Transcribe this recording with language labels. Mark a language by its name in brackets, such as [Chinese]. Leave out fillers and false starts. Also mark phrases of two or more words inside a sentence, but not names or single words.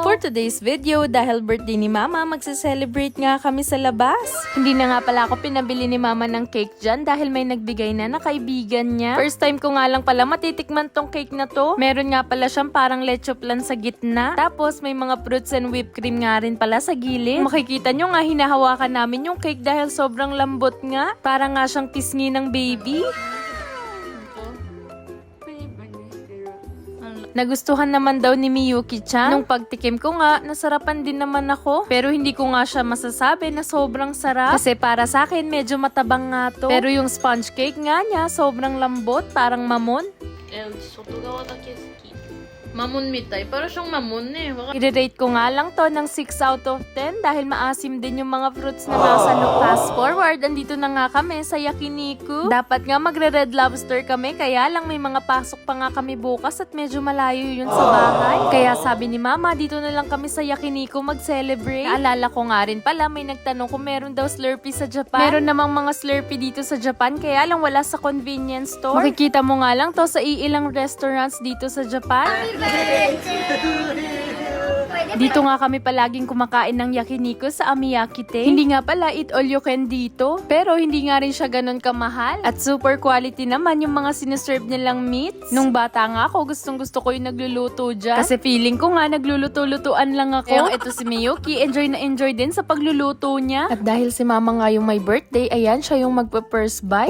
[English] For today's video, [Filipino] dahil birthday ni Mama, magse-celebrate nga kami sa labas. Hindi na nga pala ako pinabili ni Mama ng cake dyan dahil may nagbigay na kaibigan niya. First time ko nga lang pala matitikman tong cake na to. Meron nga pala siyang parang leche flan sa gitna. Tapos may mga [English] fruits and whipped cream [Filipino] nga rin pala sa gilid. Makikita nyo nga hinahawakan namin yung cake dahil sobrang lambot nga. Parang nga siyang pisngi ng baby. Nagustuhan naman daw ni Miyuki-chan. Nung pagtikim ko nga, nasarapan din naman ako. Pero hindi ko nga siya masasabi na sobrang sarap. Kasi para sa akin, medyo matabang nga to. Pero yung sponge cake nga niya, sobrang lambot, parang mamon. [Japanese] 外側だけ好き。マモンみたい。 [Filipino] Para siyang mamon eh. I-rate ko nga lang to ng [English] 6 out of 10 [Filipino] dahil maasim din yung mga fruits na nasa no. [English] Fast forward, [Filipino] andito na nga kami sa Yakiniku. Dapat nga magre-red lobster kami, kaya lang may mga pasok pa nga kami bukas at medyo malayo yun sa bahay. Kaya sabi ni Mama, dito na lang kami sa Yakiniku mag-celebrate. Naalala ko nga rin pala, may nagtanong kung meron daw Slurpee sa Japan. Meron namang mga Slurpee dito sa Japan, kaya lang wala sa [English] convenience store. [Filipino] Makikita mo nga lang to sa iilang restaurants dito sa Japan. Dito nga kami palaging kumakain ng yakiniku sa Amiyakite. Hindi nga pala [English] eat all you can [Filipino] dito, pero hindi nga rin siya ganun kamahal. At super quality naman yung mga sineserve nilang meats. Nung bata nga ako, gustong-gusto ko yung nagluluto dyan. Kasi feeling ko nga nagluluto-lutuan lang ako. Kaya ito si Miyuki, enjoy na enjoy din sa pagluluto niya. At dahil si Mama nga yung may birthday, ayan siya yung magpa- [English] first bite.